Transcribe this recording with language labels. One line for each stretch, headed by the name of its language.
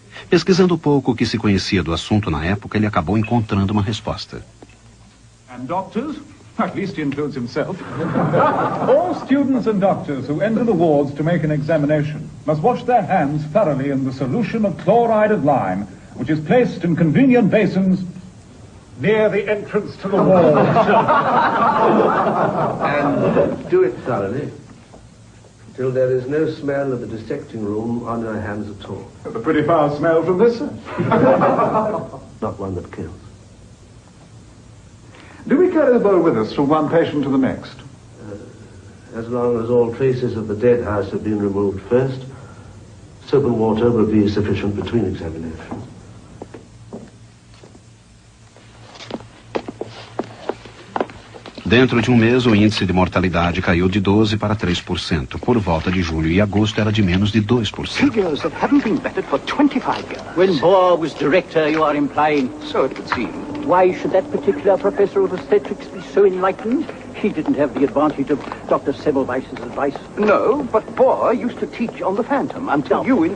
Portuguese: Pesquisando pouco o que se conhecia do assunto na época, ele acabou encontrando uma resposta.
English: And doctors, at least he includes himself, all students and doctors who enter the wards to make an examination must wash their hands thoroughly in the solution of chloride of lime, which is placed in convenient basins near the entrance to the ward. And do it thoroughly, till there is no smell of the dissecting room on your hands at all. A pretty foul smell from this, sir. Not one that kills. Do we carry the bowl with us from one patient to the next? As long as all traces of the dead house have been removed first, soap and water will be sufficient between examinations.
Portuguese: Dentro de um mês, o índice de mortalidade caiu de 12% para 3%. Por volta de julho e agosto, era de menos de 2%.
English: Figures that haven't been bettered for 25 years. When Bohr was director, you are implying. So it would seem. Why should that particular professor of obstetrics be so enlightened? He didn't have the advantage of Dr. Semmelweis's advice. No, but Bohr used to teach on the Phantom until you in